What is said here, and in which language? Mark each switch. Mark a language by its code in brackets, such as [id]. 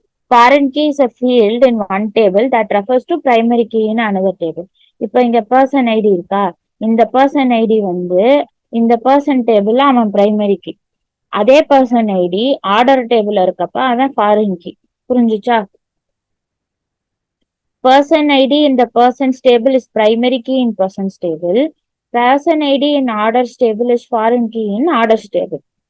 [en] Foreign key is a field in one table that refers to primary key in another table. [ta] இப்போ இங்க person ID இருக்கா, இந்த person ID வந்து இந்த person table அவன் primary key, அதே person ID ஆர்டர் டேபிள் இருக்கப்ப அவன் ஃபாரின் கீ. புரிஞ்சுச்சா? [en] person ID in the person's table is primary key in person's table. person ID in orders table is foreign key in orders table.